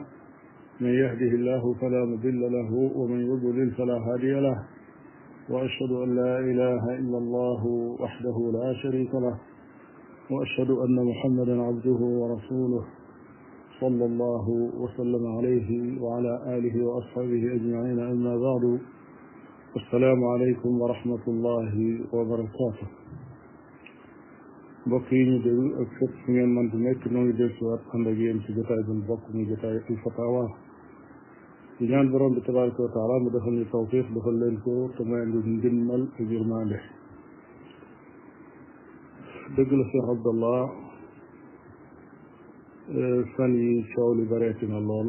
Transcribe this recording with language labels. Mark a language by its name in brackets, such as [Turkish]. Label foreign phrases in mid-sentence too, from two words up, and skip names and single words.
[Arabic] من يهده الله فلا مضل له ومن يضلل فلا هادي له، وأشهد أن لا إله إلا الله وحده لا شريك له، وأشهد أن محمدا عبده ورسوله صلى الله وسلم عليه وعلى آله وأصحابه أجمعين. أما بعد، السلام عليكم ورحمة الله وبركاته. [Wolof] mbokk yi ñu déglu ak fépp fu ngeen mën di nekk noo ngi del siwaat ànd ak yéen ci jotaay bu bokk muy jotaay [Arabic] الفتاوى [Wolof] di ñaan borom bi [Arabic] تبارك وتعالى [Wolof] mu defal ñu tawfiq defal leen ko te may ñu ndimmal ak yërmande. dëgg la Cheikh Abdallah, fan yi coow li bareeti na lool.